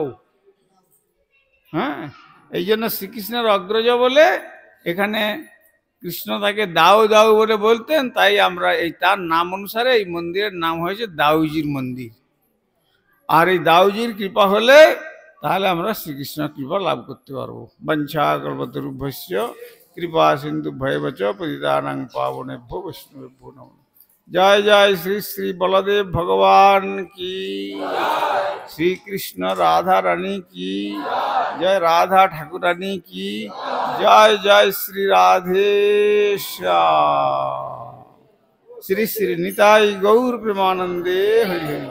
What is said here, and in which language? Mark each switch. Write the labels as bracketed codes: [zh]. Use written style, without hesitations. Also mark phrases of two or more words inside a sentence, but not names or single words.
[bn] হ্যাঁ, এই জন্য শ্রীকৃষ্ণের অগ্রজ বলে এখানে কৃষ্ণ তাকে দাও দাও বলে বলতেন। তাই আমরা এই তার নাম অনুসারে এই মন্দিরের নাম হয়েছে দাউজির মন্দির। আর এই দাউজির কৃপা হলে তাহলে আমরা শ্রীকৃষ্ণের কৃপা লাভ করতে পারবো। [sa] বঞ্ছা কল্পতরুভ্যস্য কৃপা সিন্ধু ভয়বচ পতিতানাং পাবনেভ্যো বৈষ্ণবেভ্যো নমঃ। [bn] জয় জয় শ্রী শ্রী বলদেব ভগবান কি, শ্রীকৃষ্ণ রাধা রানী কি জয়, রাধা ঠাকুরানী কি জয়, জয় শ্রী রাধেশ্যাম। শ্রী শ্রী নিতাই গৌর প্রেমানন্দে হরি হরি।